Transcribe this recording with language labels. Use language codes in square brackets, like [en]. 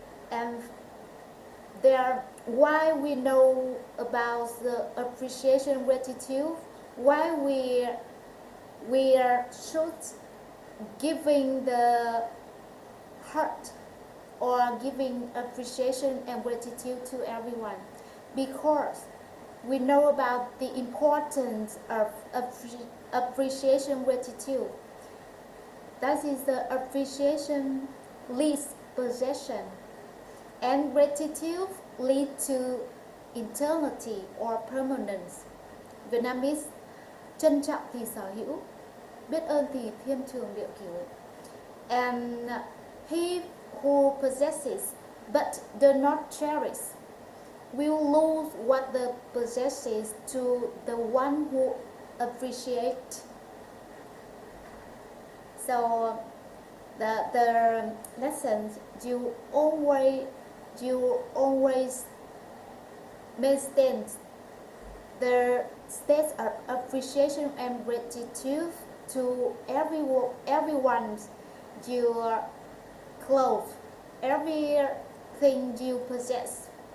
[en] And why we know about the appreciation gratitude, why we should giving the heart or giving appreciation and gratitude to everyone, because we know about the importance of appreciation gratitude. That is, the appreciation leads possession, and gratitude leads to eternity or permanence. [vi] Vietnamese: trân trọng thì sở hữu, biết ơn thì thiên trường địa cửu. [en] And he who possesses but does not cherish will lose what the possesses to the one who appreciates. So the lessons, you always maintain the state of appreciation and gratitude to everyone you clothe, everything you possess.